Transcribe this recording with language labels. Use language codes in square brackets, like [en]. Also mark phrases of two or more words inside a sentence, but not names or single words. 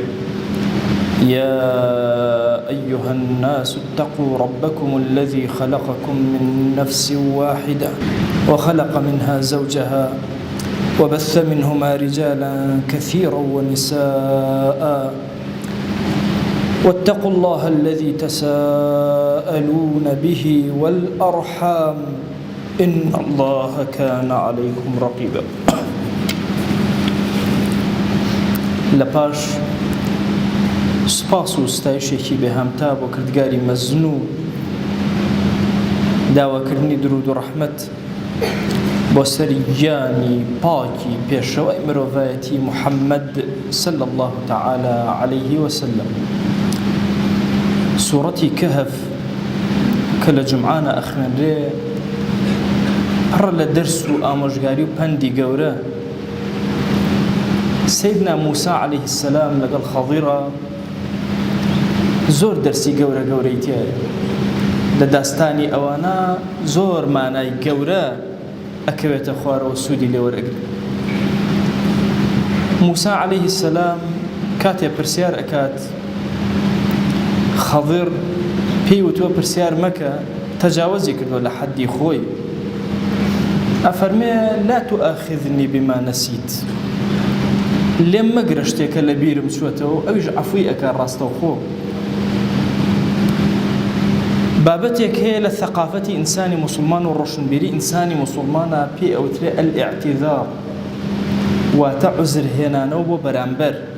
[ar] يا أيها الناس اتقوا ربكم الذي خلقكم من نفس واحدة وخلق منها زوجها وبث منهما رجالا كثيرا ونساء، واتقوا الله الذي تساءلون به والأرحام إن الله كان عليكم رقيبا. [ckb] لپاش سپاس و ستایشێکی بێهامتا بۆ کردگاری مەزن و داواکردنی درود و ڕەحمەت بۆ سەری گیانی پاکی پێشەوای مرۆڤایەتی محەممەد [ar] صلی الله تعالى عليه وسلم. [ckb] سوورەتی کەهف کە لە جمعانە ئەخوێنرێ پڕە لە دەرس و ئامۆژگاری و پەندی گەورە. [ar] سیدنا موسى عليه السلام [ckb] لەگەڵ خەضیرە زۆر دەرسی گەورە گەورەی تێیە. لە داستانی ئەوانە زۆر مانای گەورە ئەکەوێتە خوارەوە سوودی لێوەرەگرێت. [ar] موسى عليه السلام [ckb] کاتێ پرسیار ئەکات خەضیر پێی وتووە پرسیار مەکە، تەجاوزی کردووە لە حەدی خۆی. [ar] ئەفەرمێ لا تؤاخذني بما نسيت، [ckb] لێم مەگرە شتێکە لە بیرم چووەتەوە. ئەویش عەفوی ئەکا ڕاستەوخۆ. بابەتێک هەیە لە ثەقافەتی ئینسانی موسڵمان و ڕۆشنبیری ئینسانی موسڵمانە پێی ئەوترێ ئەلئیعتیذار، واتە عوزر هێنانەوە بۆ بەرامبەر.